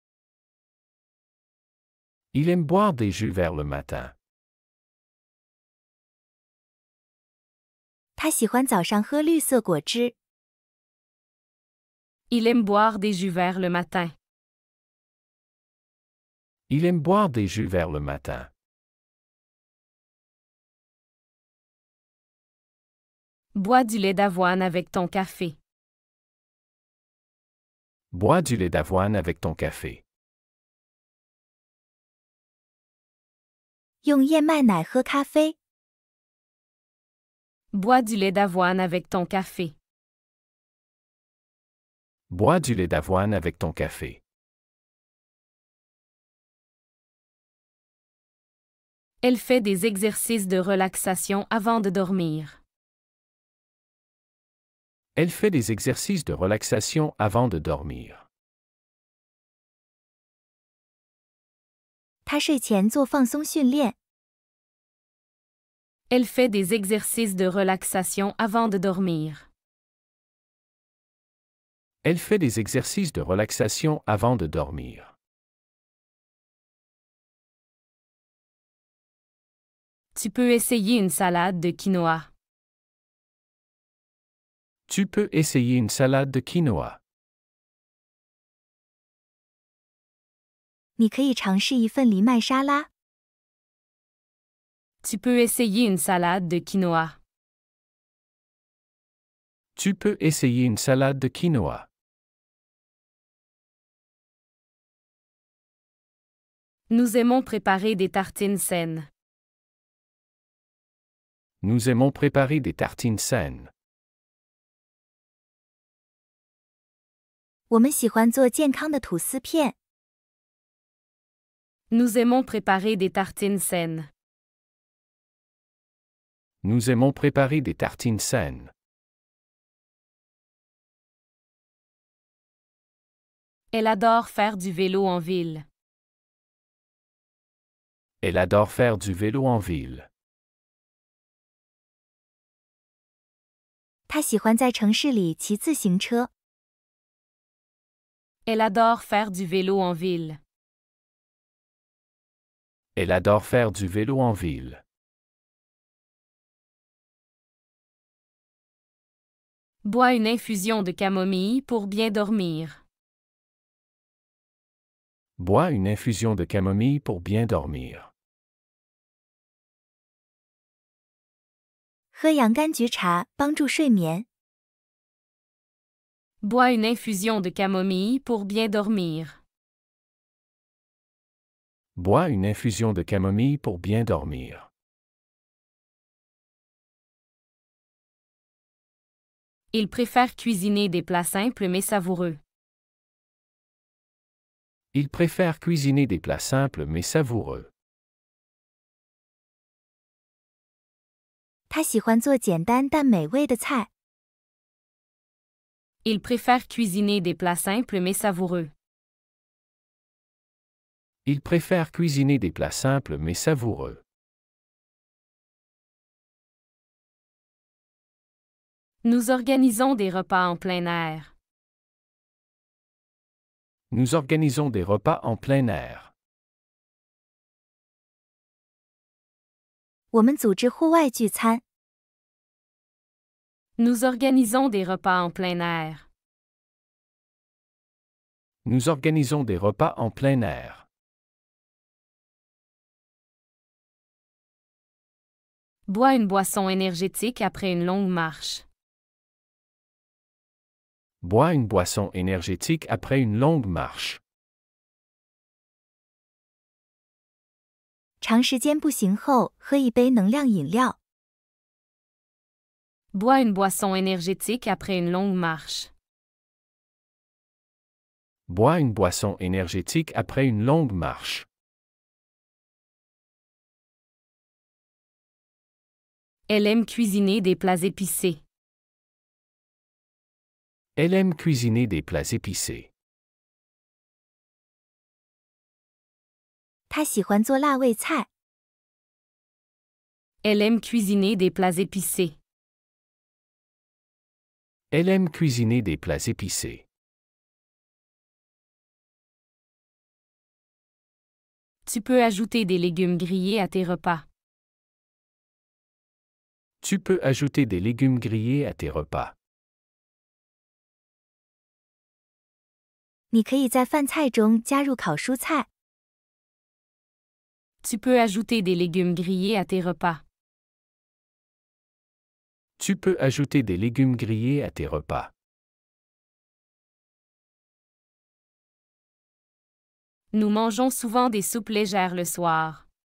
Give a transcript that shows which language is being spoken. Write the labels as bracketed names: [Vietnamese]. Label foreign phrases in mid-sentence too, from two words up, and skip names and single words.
[French] Il aime boire des jus verts le matin. [Chinese] 他喜欢早上喝绿色果汁。 [French] Il aime boire des jus verts le matin. Il aime boire des jus verts le matin. Bois du lait d'avoine avec ton café. Bois du lait d'avoine avec ton café. [Chinese] 用燕麦奶喝咖啡。 [French] Bois du lait d'avoine avec ton café. Bois du lait d'avoine avec ton café. Elle fait des exercices de relaxation avant de dormir. Elle fait des exercices de relaxation avant de dormir. [Chinese] 他睡前做放松训练。 [French] Elle fait des exercices de relaxation avant de dormir. Elle fait des exercices de relaxation avant de dormir. Tu peux essayer une salade de quinoa. Tu peux essayer une salade de quinoa. [Chinese] 你可以尝试一份藜麦沙拉。 [French] Tu peux essayer une salade de quinoa. Tu peux essayer une salade de quinoa. Nous aimons préparer des tartines saines. Nous aimons préparer des tartines saines. [Chinese] 我们喜欢做健康的吐司片。 [French] Nous aimons préparer des tartines saines. Nous aimons préparer des tartines saines. Elle adore faire du vélo en ville. Elle adore faire du vélo en ville. [Chinese] 他喜欢在城市里骑自行车。 [French] Elle adore faire du vélo en ville. Elle adore faire du vélo en ville. Bois une infusion de camomille pour bien dormir. Bois une infusion de camomille pour bien dormir. [Chinese] 喝洋甘菊茶帮助睡眠。 [French] Bois une infusion de camomille pour bien dormir. Bois une infusion de camomille pour bien dormir. Il préfère cuisiner des plats simples mais savoureux. Il préfère cuisiner des plats simples mais savoureux. [Chinese] 他喜欢做简单但美味的菜。 [French] Il préfère cuisiner des plats simples mais savoureux. Il préfère cuisiner des plats simples mais savoureux. Nous organisons des repas en plein air. Nous organisons des repas en plein air. [Chinese] 我们组织户外聚餐。 [French] Nous organisons des repas en plein air. Nous organisons des repas en plein air. Bois une boisson énergétique après une longue marche. Bois une boisson énergétique après une longue marche. [Chinese] 长时间步行后，喝一杯能量饮料。 [French] Bois une boisson énergétique après une longue marche. Bois une boisson énergétique après une longue marche. Elle aime cuisiner des plats épicés. Elle aime cuisiner des plats épicés. [Chinese] 他喜欢做辣味菜。 [French] Elle aime cuisiner des plats épicés. Elle aime cuisiner des plats épicés. Tu peux ajouter des légumes grillés à tes repas. Tu peux ajouter des légumes grillés à tes repas. [Chinese] 你可以在饭菜中加入烤蔬菜。 [French] Tu peux ajouter des légumes grillés à tes repas. Tu peux ajouter des légumes grillés à tes repas. Nous mangeons souvent des soupes légères le soir.